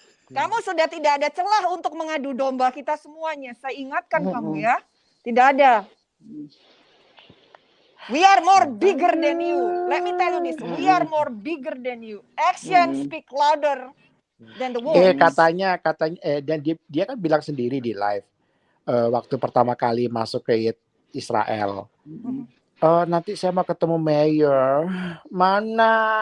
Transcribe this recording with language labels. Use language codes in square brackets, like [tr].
[id] Kamu sudah tidak ada celah untuk mengadu domba kita semuanya. Saya ingatkan kamu ya. Tidak ada. [en] We are more bigger than you. Let me tell you this. We are more bigger than you. Action speak louder than the words. [id] Katanya dan dia kan bilang sendiri di live waktu pertama kali masuk ke Israel. Nanti saya mau ketemu mayor. Mana?